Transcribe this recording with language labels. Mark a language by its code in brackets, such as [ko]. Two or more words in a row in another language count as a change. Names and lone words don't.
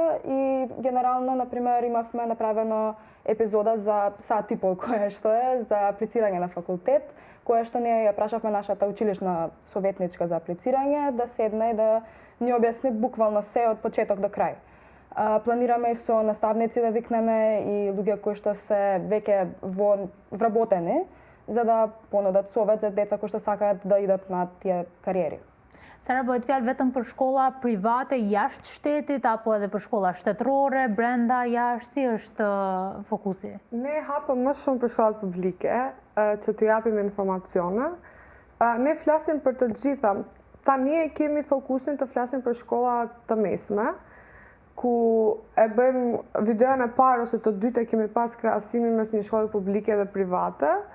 [mk] И генерално, например, имавме направено епизода за сат и пол која што е за аплицирање на факултет, која што ние ја прашавме нашата училишна советничка за аплицирање да седне и да ни објасни буквално се од почеток до крај. Планираме и со наставници да викнеме и луѓе кои што се веќе вработени, за да понудат совет за деца кои што сакаат да идат на тие кариери. Сара, [sq] bëhet fjalë vetëm për shkolla private jashtë shtetit apo edhe për shkolla shtetërore, brenda, jashtë, si është fokusi? Ne hapëm më shumë për shkollat publike që të japim informacione. Ne flasim për të gjitha. Tani e kemi fokusin të flasim për shkolla të mesme, ku e bëjmë videon e parë ose të dytë e kemi pas krahasimin mes një shkolle publike dhe private.